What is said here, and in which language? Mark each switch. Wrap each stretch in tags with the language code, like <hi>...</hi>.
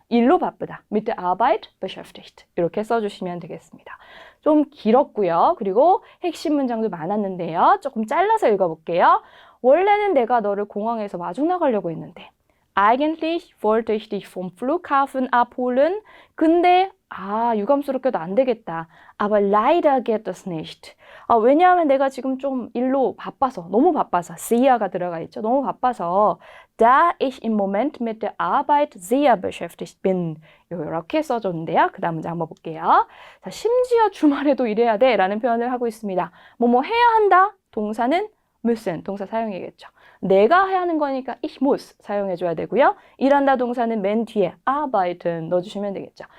<ko>일로 바쁘다,</ko> <de>mit der Arbeit beschäftigt</de> <ko>이렇게 써주시면 되겠습니다. 좀 길었고요. 그리고 핵심 문장도 많았는데요. 조금 잘라서 읽어볼게요. 원래는 내가 너를 공항에서 마중 나가려고 했는데</ko> <de>Eigentlich wollte ich dich vom Flughafen abholen.</de> <ko>근데 유감스럽게도 안 되겠다.</ko> <de>Aber leider geht das nicht.</de> <ko>왜냐하면 내가 지금 좀 일로 바빠서, 너무 바빠서, sehr가 들어가 있죠. 너무 바빠서</ko> <de>da ich im Moment mit der Arbeit sehr beschäftigt bin.</de> <ko>이렇게 써줬는데요. 그 다음 문장 한번 볼게요. 자, 심지어 주말에도 일해야 돼 라는 표현을 하고 있습니다. 뭐뭐 해야 한다. 동사는 müssen, 동사 사용이겠죠. 내가 해야 하는 거니까</ko> <de>ich muss</de> <ko>사용해줘야 되고요. 일한다 동사는 맨 뒤에 arbeiten 넣어주시면 되겠죠.</ko>